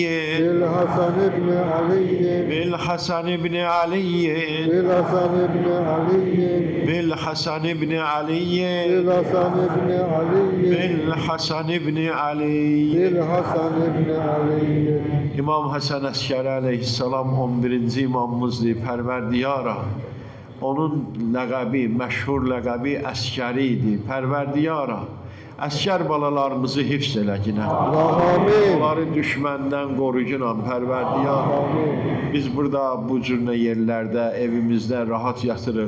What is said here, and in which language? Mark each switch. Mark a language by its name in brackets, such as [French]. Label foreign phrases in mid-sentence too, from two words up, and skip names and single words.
[Arabic] بالحسن بن علي بالحسن بن علي بالحسن بن علي بالحسن بن علي بالحسن بن علي بالحسن بن علي بالحسن بن علي [Azerbaijani] İmam Hasan Əskəri aleyhissalam 11-ci imamımızdır, Pərverdiyara. Onun ləqəbi, məşhur ləqəbi Əskəri idi, Pərverdiyara. Əskər balalarımızı hifz elə ginə. Amin. Onları düşməndən qorucunan Pərverdiyara. Biz burada bu cür yerlərdə, evimizdə rahat yatırıq.